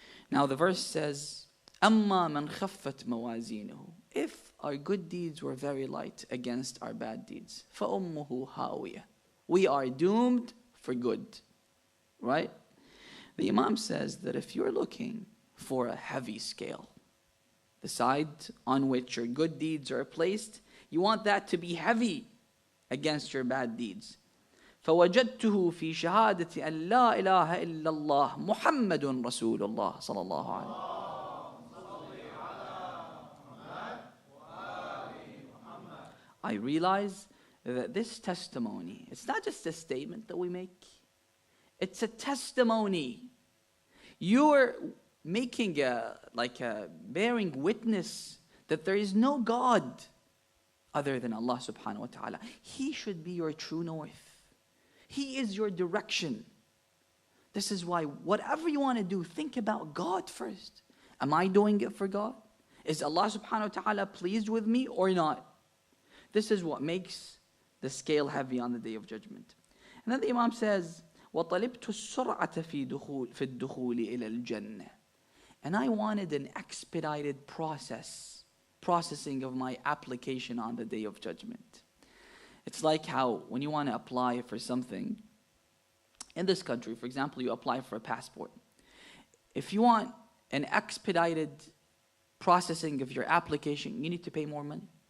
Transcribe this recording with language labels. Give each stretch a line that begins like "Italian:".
English: Now the verse says,
Arabic: أَمَّا مَنْ خَفَّتْ مَوَازِينُهُ,
English: if our good deeds were very light against our bad deeds,
Arabic: فَأُمُّهُ هَاوِيَةٌ,
English: we are doomed for good, right? The Imam says that if you're looking for a heavy scale, the side on which your good deeds are placed, you want that to be heavy against your bad deeds.
Arabic: فوجدته في شهادة أن لا إله إلا الله محمد رسول الله صلى الله عليه وسلم.
English: I realize that this testimony, it's not just a statement that we make, it's a testimony. You're making bearing witness that there is no God other than Allah subhanahu wa ta'ala. He should be your true north. He is your direction. This is why whatever you want to do, think about God first. Am I doing it for God? Is Allah subhanahu wa ta'ala pleased with me or not? This is what makes the scale heavy on the Day of Judgment. And then the Imam says,
Arabic: وَطَلِبْتُ السُّرْعَةَ فِي الدُّخُولِ إِلَى الْجَنَّةِ.
English: And I wanted an expedited processing of my application on the Day of Judgment. It's like how when you want to apply for something in this country, for example, you apply for a passport. If you want an expedited processing of your application, you need to pay more money.